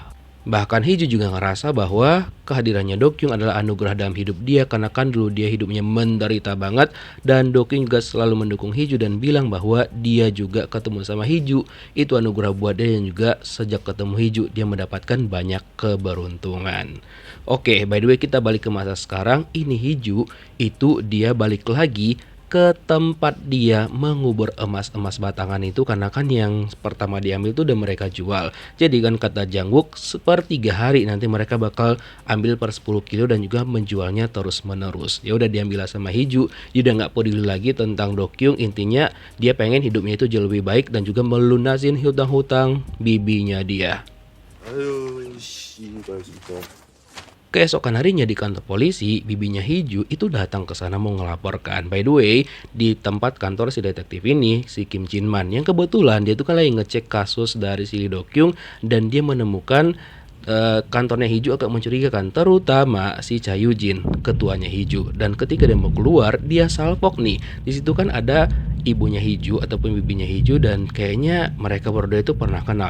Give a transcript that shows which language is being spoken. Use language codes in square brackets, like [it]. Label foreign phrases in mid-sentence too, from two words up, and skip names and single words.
[id] Bahkan Hiju juga ngerasa bahwa kehadirannya Do-kyung adalah anugerah dalam hidup dia karena kan dulu dia hidupnya menderita banget dan Do-kyung juga selalu mendukung Hiju dan bilang bahwa dia juga ketemu sama Hiju itu anugerah buat dia dan juga sejak ketemu Hiju dia mendapatkan banyak keberuntungan. Oke, [en] by the way [id] kita balik ke masa sekarang. Ini Hiju itu dia balik lagi ke tempat dia mengubur emas-emas batangan itu karena kan yang pertama diambil tuh udah mereka jual. Jadi kan kata Jangwook per 3 hari nanti mereka bakal ambil per 10 kilo dan juga menjualnya terus menerus. Ya udah diambil sama Hiju, dia udah nggak peduli lagi tentang Do-kyung. Intinya dia pengen hidupnya itu jauh lebih baik dan juga melunasin hutang-hutang bibinya dia. [ko] 아유, 씨발 진짜. [id] Keesokan harinya di kantor polisi, bibinya Hiju itu datang ke sana mau ngelaporkan. [en] By the way, [id] di tempat kantor si detektif ini, si Kim Jin-man, yang kebetulan dia tuh kan lagi ngecek kasus dari si Lee Do-kyung dan dia menemukan kantornya Hiju agak mencurigakan, terutama si Cha Yujin, ketuanya Hiju. Dan ketika dia mau keluar, dia salpok nih. Di situ kan ada ibunya Hiju ataupun bibinya Hiju dan kayaknya mereka berdua itu pernah kenal.